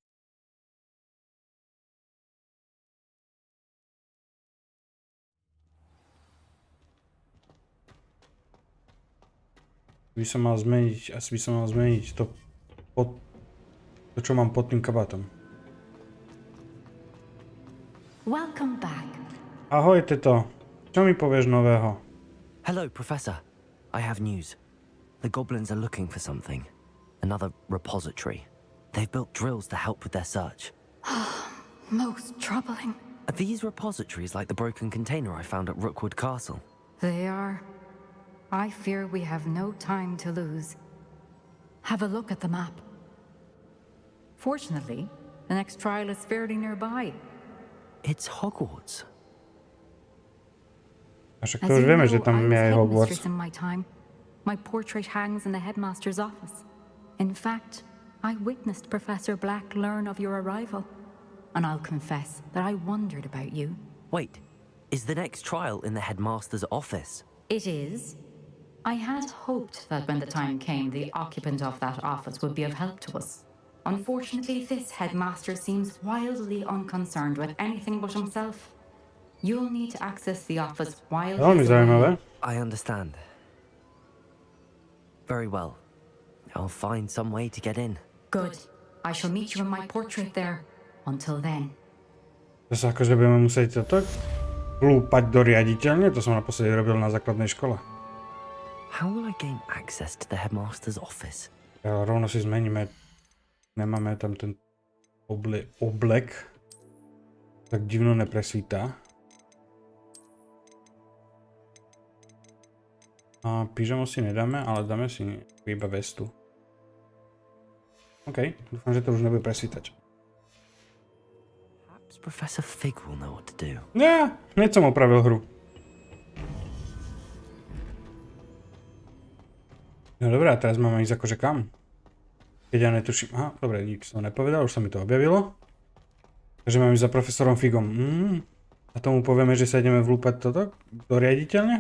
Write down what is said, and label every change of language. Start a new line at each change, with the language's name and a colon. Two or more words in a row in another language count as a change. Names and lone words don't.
Slovak: Asi by som mal zmeniť to, čo mám pod tým kabátom.
English: Welcome back.
Slovak: Ahoj, teto. Čo mi povieš nového?
English: Hello, Professor. I have news. The goblins are looking for something. Another repository. They've built drills to help with their search. Most troubling. Are these repositories like the broken container I found at Rookwood Castle? They are. I fear we have no time to lose. Have a look at the map. Fortunately, the next trial is fairly nearby. It's Hogwarts.
Slovak: A však to už vieme, že tam je aj Hogwarts.
English: In my time, my portrait hangs in the headmaster's office. In fact, I witnessed Professor Black learn of your arrival, and I'll confess that I wondered about you. Wait, is the next trial in the headmaster's office? It is. I had hoped that when the time came, the occupant of that office would be of help to us. Unfortunately, this headmaster seems wildly unconcerned with anything but himself. You'll need to access the office while
Slovak: Veľmi
English: he's
Slovak: zaujímavé.
English: away. I understand. Very well. I'll find some way to get in. Good. I shall meet you in my portrait there. Until then.
Slovak: To sa akože budeme musieť toto lúpať do riaditeľne, to som naposledy robil na základnej škole.
English: How will I gain access to the headmaster's office?
Slovak: Ja rovno si zmeníme, nemáme tam ten oblek, tak divno nepresvítá. A pyžamo si nedáme, ale dáme si iba vestu. OK, dúfam, že to už nebude presvítať.
English: Perhaps Professor Fig will know what to do.
Slovak: Ja, hneď som opravil hru. No dobré, a teraz máme ísť akože kam? Keď ja netuším, aha, dobre, nik som nepovedal, už sa mi to objavilo. Takže máme ísť za profesorom Figom. A tomu povieme, že sa ideme vlúpať toto do riaditeľne?